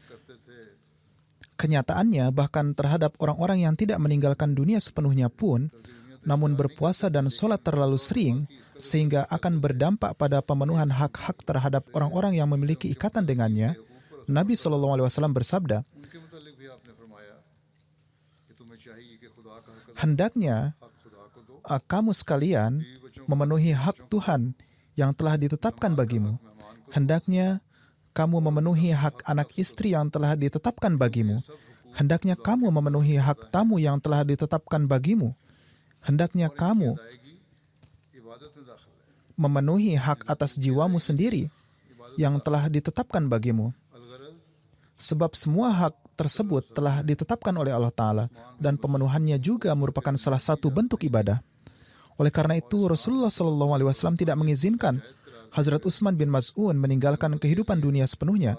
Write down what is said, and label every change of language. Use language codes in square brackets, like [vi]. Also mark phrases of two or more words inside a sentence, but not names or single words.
[id] Kenyataannya, bahkan terhadap orang-orang yang tidak meninggalkan dunia sepenuhnya pun, namun berpuasa dan sholat terlalu sering, sehingga akan berdampak pada pemenuhan hak-hak terhadap orang-orang yang memiliki ikatan dengannya, Nabi SAW bersabda, [ur] ان کے متعلق بھی آپ نے فرمایا کہ تمہیں چاہیے کہ خدا کا حق [id] hendaknya [ur] خدا کو دو, [id] kamu sekalian memenuhi hak Tuhan yang telah ditetapkan bagimu. Hendaknya kamu memenuhi hak anak istri yang telah ditetapkan bagimu. Hendaknya kamu memenuhi hak tamu yang telah ditetapkan bagimu. Hendaknya kamu [ur] آئے گی عبادت میں داخل ہے. [id] memenuhi hak atas jiwamu sendiri yang telah ditetapkan bagimu. [ur] अलगरज [id] Sebab semua hak tersebut telah ditetapkan oleh [ar] الله تعالى [id] dan pemenuhannya juga merupakan salah satu bentuk ibadah. Oleh karena itu, Rasulullah SAW tidak mengizinkan Hazrat Utsman bin Maz'un meninggalkan kehidupan dunia sepenuhnya.